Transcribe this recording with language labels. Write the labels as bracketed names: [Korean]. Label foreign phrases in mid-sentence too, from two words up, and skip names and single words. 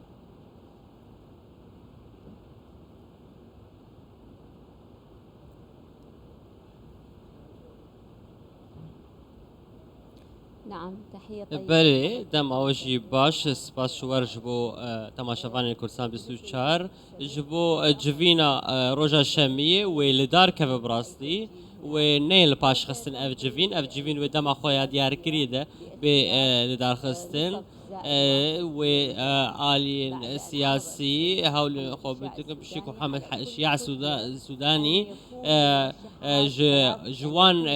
[Kurdish] بەێ دەم ئەوەژی باش سپاس شوەرش بۆ تەماشەوانی کوردستان 24 ji بۆ civîna roja şemiyê wê li dar keve bi rastî wê neyên li paşxistin ev civîn wê dema xwe ya diyarkirî de bê li darxistin wê aliyên siyasî hewlên xwe bidikin piştî ku Hemed Şiya Sudanî ji wan